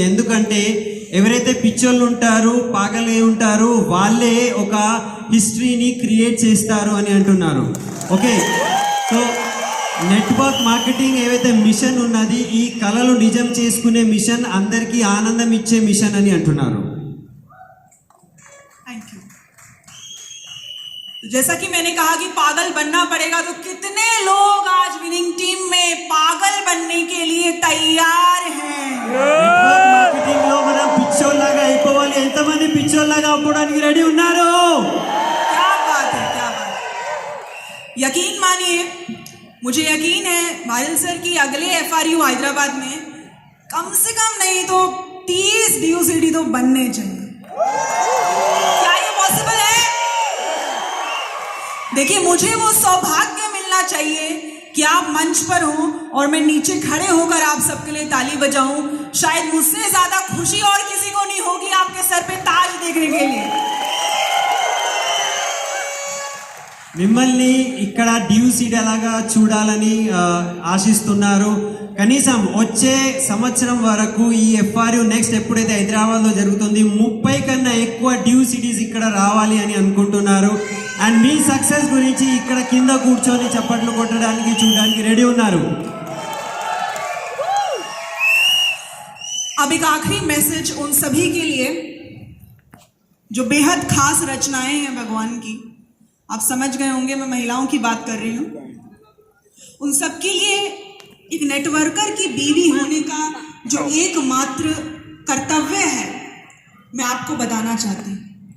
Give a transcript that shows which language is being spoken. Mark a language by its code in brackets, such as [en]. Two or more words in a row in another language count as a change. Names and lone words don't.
[te] ఎందుకంటే ఎవరైతే పిచ్చోళ్ళు ఉంటారు, పాగలే ఉంటారు, వాళ్ళే ఒక హిస్టరీని క్రియేట్ చేస్తారు అని అంటున్నారు. ఓకే, సో [en] network marketing [te] ఏవైతే మిషన్ ఉన్నది, ఈ కళలు నిజం చేసుకునే మిషన్, అందరికీ ఆనందం ఇచ్చే మిషన్ అని అంటున్నారు. [en] thank you. [hi] जैसा कि मैंने कहा कि पागल बनना पड़ेगा, तो कितने लोग आज [en] winning team [hi] में पागल बनने के लिए तैयार हैं? [en] network marketing [te] లో మనం పిచ్చోల్లాగా అయిపోవాలి, ఎంతమంది పిచ్చోల్లాగా అవ్వడానికి రెడీ ఉన్నారు? [hi] क्या बात है, क्या बात है. यकीन मानिए, मुझे यकीन है भायल सर की अगले FRU हैदराबाद में कम से कम नहीं तो 30 DUCD तो बनने चाहिए. क्या ये पॉसिबल है? देखिए, मुझे वो सौभाग्य मिलना चाहिए कि आप मंच पर हो और मैं नीचे खड़े होकर आप सबके लिए ताली बजाऊं. शायद मुझसे ज्यादा खुशी और किसी को नहीं होगी आपके सर पे ताज देखने के लिए. [te] మిమ్మల్ని ఇక్కడ DUCD అలాగా చూడాలని ఆశిస్తున్నారు. కనీసం వచ్చే సంవత్సరం వరకు ఈ FRU నెక్స్ట్ ఎప్పుడైతే హైదరాబాద్లో జరుగుతుంది 30 కన్నా ఎక్కువ DUCDs ఇక్కడ రావాలి అని అనుకుంటున్నారు. అండ్ మీ సక్సెస్ గురించి ఇక్కడ కింద కూర్చొని చప్పట్లు కొట్టడానికి చూడడానికి రెడీ ఉన్నారు. [hi] अब एक आखिरी मैसेज उन सभी के लिए जो बेहद खास रचनाएं हैं भगवान की. आप समझ गए होंगे मैं महिलाओं की बात कर रही हूं. उन सब के लिए एक नेटवर्कर की बीवी होने का जो एकमात्र कर्तव्य है, मैं आपको बताना चाहती हूं.